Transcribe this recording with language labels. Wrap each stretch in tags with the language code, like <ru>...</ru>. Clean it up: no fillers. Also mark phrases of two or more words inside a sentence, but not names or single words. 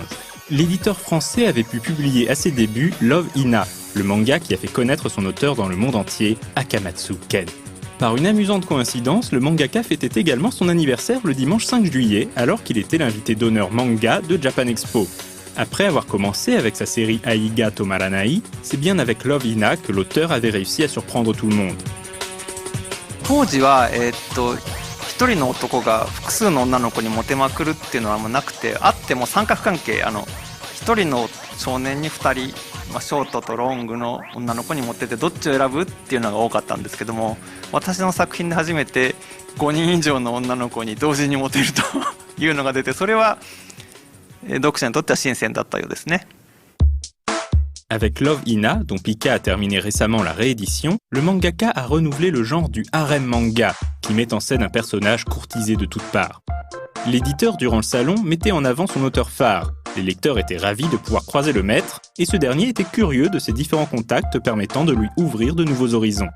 <fr>L'éditeur français avait pu publier à ses débuts Love Hina, le manga qui a fait connaître son auteur dans le monde entier, Akamatsu Ken. Par une amusante coïncidence, le mangaka fêtait également son anniversaire le dimanche 5 juillet, alors qu'il était l'invité d'honneur manga de Japan Expo. Après avoir commencé avec sa série Aiga Tomaranai, c'est bien avec Love Hina que l'auteur avait réussi à surprendre tout le monde.</fr> <ja>当時は一人の男が複数の女の子にモテまくるっていうのはあんまなくて、あっても三角関係、一人の少年に二人、ショートとロングの女の子にモテてどっちを選ぶっていうのが多かったんですけども、私の作品で初めて5人以上の女の子に同時にモテるというのが出て、それは読者にとっては新鮮だったようですね。</ja> <fr>Avec Love Hina, dont Pika a terminé récemment la réédition, le mangaka a renouvelé le genre du harem manga, qui met en scène un personnage courtisé de toutes parts. L'éditeur, durant le salon, mettait en avant son auteur phare. Les lecteurs étaient ravis de pouvoir croiser le maître, et ce dernier était curieux de ses différents contacts permettant de lui ouvrir de nouveaux horizons.</fr>